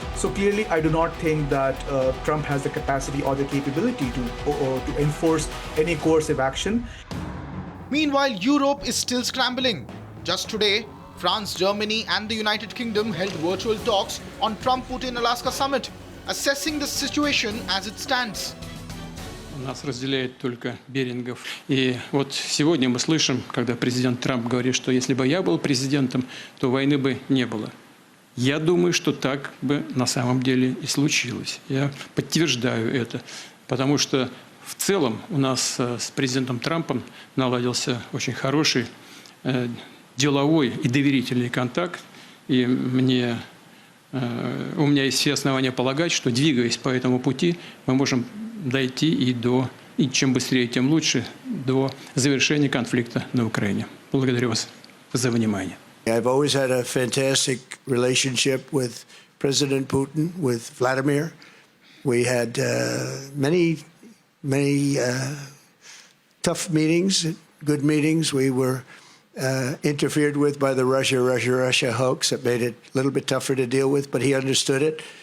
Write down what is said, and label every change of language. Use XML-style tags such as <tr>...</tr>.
<en>So clearly, I do not think that Trump has the capacity or the capability to enforce any coercive action. Meanwhile, Europe is still scrambling. Just today, France, Germany and the United Kingdom held virtual talks on Trump-Putin-Alaska summit, assessing the situation as it stands.</en> <ru>Нас разделяет только Берингов. И вот сегодня мы слышим, когда президент Трамп говорит, что если бы я был президентом, то войны бы не было. Я думаю, что так бы на самом деле и случилось. Я подтверждаю это, потому что в целом у нас с президентом Трампом наладился очень хороший деловой и доверительный контакт. И у меня есть все основания полагать, что, двигаясь по этому пути, мы можем дойти и чем быстрее, тем лучше, до завершения конфликта на Украине. Благодарю вас за внимание.</ru> <en>I've always had a fantastic relationship with President Putin, with Vladimir. We had many tough meetings, good meetings. We were interfered with by the Russia hoax that made it a little bit tougher to deal with, but he understood it.</en>